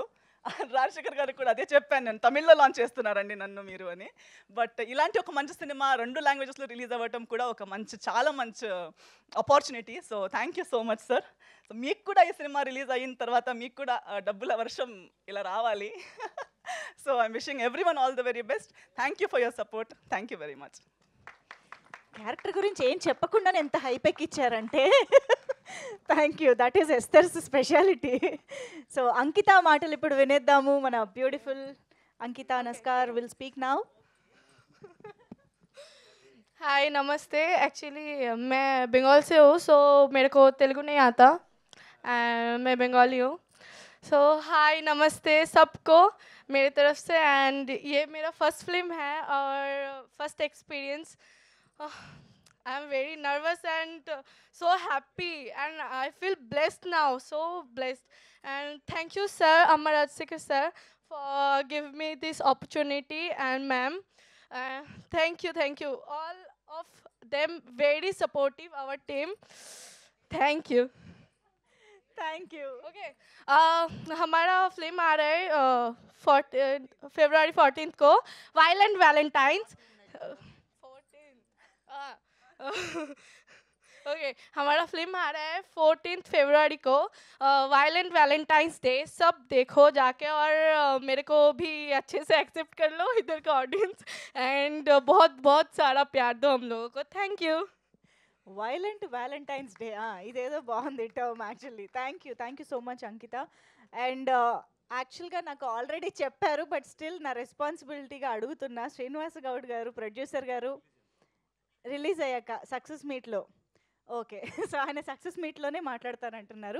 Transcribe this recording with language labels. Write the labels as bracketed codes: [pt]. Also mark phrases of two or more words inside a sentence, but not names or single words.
[te] రాజశేఖర్ గారికి కూడా అదే చెప్పాను, నేను తమిళ్లో లాంచ్ చేస్తున్నారండి నన్ను మీరు అని. బట్ ఇలాంటి ఒక మంచి సినిమా 2 లాంగ్వేజెస్లో రిలీజ్ అవ్వటం కూడా ఒక చాలా మంచి ఆపర్చునిటీ. [en] So thank you so much sir. [te] సో మీకు కూడా ఈ సినిమా రిలీజ్ అయిన తర్వాత మీకు కూడా డబ్బుల వర్షం ఇలా రావాలి. [en] So I'm wishing everyone all the very best. Thank you for your support. Thank you very much. [te] క్యారెక్టర్ గురించి ఏం చెప్పకుండానే ఎంత హైప్ ఎక్కిచ్చారంటే [en] Thank you, that is Esther's speciality. [te] సో అంకిత మాటలు ఇప్పుడు వినేద్దాము. మన [en] beautiful Ankita Naskar will speak now. [hi] हाय नमस्ते. एक्चुअली मैं बंगाल से हूँ, सो मेरे को तेलुगु नहीं आता एंड मैं बंगाली हूँ. सो हाय नमस्ते सबको मेरी तरफ से. एंड ये मेरा [en] first film [hi] है और [en] first experience. I am very nervous and so happy and I feel blessed now, so blessed. And thank you sir, Amma Rajsekhar sir, for giving me this opportunity, and ma'am, thank you all of them, very supportive, our team. Thank you. Thank you. [hi] ओके हमारा फिल्म आ रहा है February 14th को, वायलेंट वैलेंटाइंस। ओके हमारा फिल्म आ रहा है 14th फरवरी को, वायलेंट वैलेंटाइंस डे। सब देखो जाके और मेरे को भी अच्छे से एक्सेप्ट कर लो इधर का ऑडियंस, एंड बहुत बहुत सारा प्यार दो हम लोगों को। [en] थैंक यू। [te] వైలెంట్ వ్యాలంటైన్స్ డే, ఇదేదో బాగుంది టర్మ్ యాక్చువల్లీ. [en] Thank you so much Ankita. [te] అండ్ యాక్చువల్గా నాకు ఆల్రెడీ చెప్పారు, [en] but still [te] నా రెస్పాన్సిబిలిటీగా అడుగుతున్నా. శ్రీనివాస గౌడ్ గారు, ప్రొడ్యూసర్ గారు, రిలీజ్ అయ్యాక [en] success meetలో, [te] ఓకే, సో ఆయన [en] success meetలోనే [te] మాట్లాడతానంటున్నారు.